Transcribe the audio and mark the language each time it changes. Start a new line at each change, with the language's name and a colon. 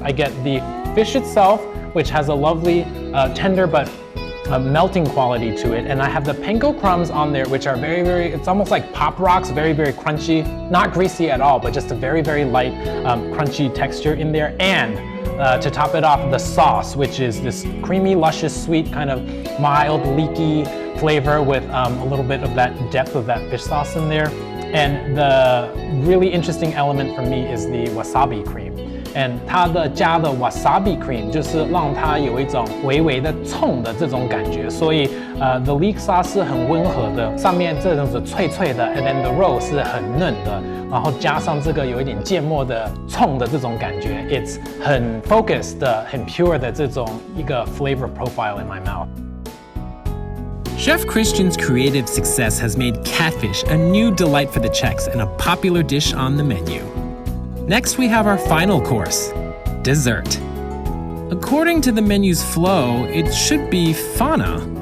English: I get the fish itself, which has a lovely tender but melting quality to it, and I have the panko crumbs on there, which are very, it's almost like pop rocks, very crunchy, not greasy at all, but just a very light crunchy texture in there. And to top it off, the sauce, which is this creamy, luscious, sweet, kind of mild, leaky flavor with a little bit of that depth of that fish sauce in there. And the really interesting element for me is the wasabi cream.
Chinese: And 它的加的 wasabi cream 就是让它有一种微微的冲的这种感觉，所以
English: the leek sauce
Chinese: 是很温和的，上面这种是脆脆的 ，
English: and then the
Chinese: 肉是很嫩的，然后加上这个有一点芥末的冲的这种感觉 ，it's 很 focused 的、很 pure 的这种一个
English: flavor profile in my mouth. Chef Christian's creative success has made catfish a new delight for the Czechs and a popular dish on the menu. Next, we have our final course, dessert. According to the menu's flow, it should be fauna.